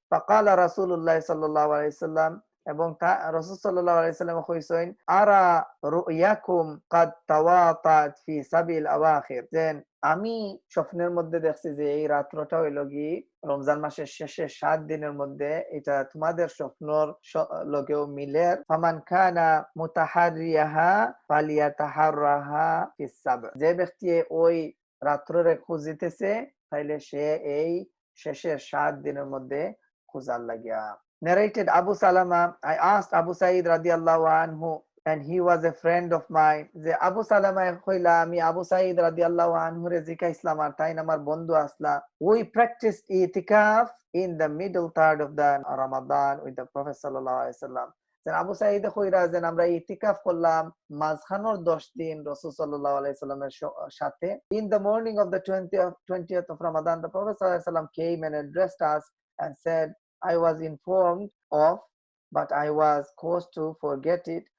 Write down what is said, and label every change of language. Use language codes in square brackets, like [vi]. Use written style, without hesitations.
[bn] ফাকালা রাসূলুল্লাহ সাল্লাল্লাহু আলাইহি সাল্লাম, এবং রাসূল সাল্লাল্লাহু আলাইহি সাল্লাম কইছেন, [ar] আরা রুয়াকুম কাদ তাওয়াতাত ফি সাবিল আওয়াখির, [bn] যে আমি স্বপ্নের মধ্যে দেখছি যে এই রাত্রটা হইল কি রমজান মাসের শেষের 7 দিনের মধ্যে, এটা তোমাদের স্বপ্নর লগেও মিলে। [ar] ফামান কানা মুতাহারিয়াহা ফালিয়াতাহাররাহা ফিস সাব, [bn] যে ব্যক্তি ওই রাত্রে খুঁজিতেছে তাইলে সে এই শেষের 7 দিনের মধ্যে খুঁজার লাগিয়া। [en] Narrated Abu Salama, I asked Abu Sa'id radiallahu anhu, and he was a friend of mine. [bn] যে আবু সালামা কইলা, আমি আবু সাঈদ রাদিয়াল্লাহু আনহু রে জিজ্ঞাসলাম, আর তাই আমার বন্ধু আসলা, [en] we practiced itikaf in the middle third of the Ramadan with the Prophet sallallahu alaihi wasallam. [bn] যে আবু সাঈদ কইরা যে আমরা ইতিকাফ করলাম মাঝখানোর 10 দিন রাসূল সাল্লাল্লাহু আলাইহি সাল্লামের সাথে। [en] In the morning of the 20th of Ramadan, the Prophet sallallahu alaihi wasallam came and addressed us and said, I was informed of, but I was caused to forget it.